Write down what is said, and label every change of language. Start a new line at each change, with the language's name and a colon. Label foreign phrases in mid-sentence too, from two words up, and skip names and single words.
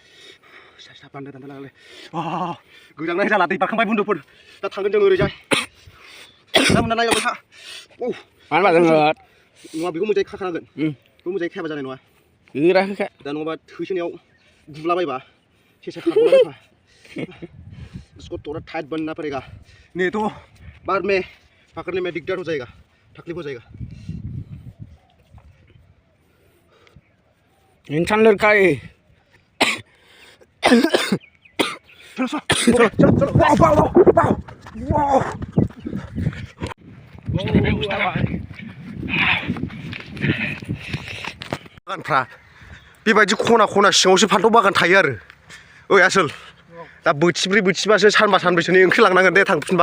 Bodo: गोजांनाय जाला दै बारखांबाय बुन्दुफोर। दा थांगोन जों ओरैजाय। नोंथांमोना नायलांबाय था। मानो जोङो नङा बेखौ मोजाङै खाखानांगोन। बेखौ मोजाङै खायाबा जानाय नङा। गोराखै दा नङाबा थैसोनायाव बुलाबायबा सेसा खारग'लाबायबा
Hindi: इसको थोड़ा टाइट बनना पड़ेगा। नहीं तो बाद में पकड़ने में दिक्कत हो जाएगा, तकलीफ हो जाएगा। इंसान लड़का है।
Bodo: चलो वाव बागानफ्रा बेबायदि खना सिङावसो फान्थाव बागान थायो आरो। ओइ आसोल दा बोथिब्रै बोथिबासो सानबा सानब्रैसोनि ओंख्रि लांनांगोन दे थांफिनबा।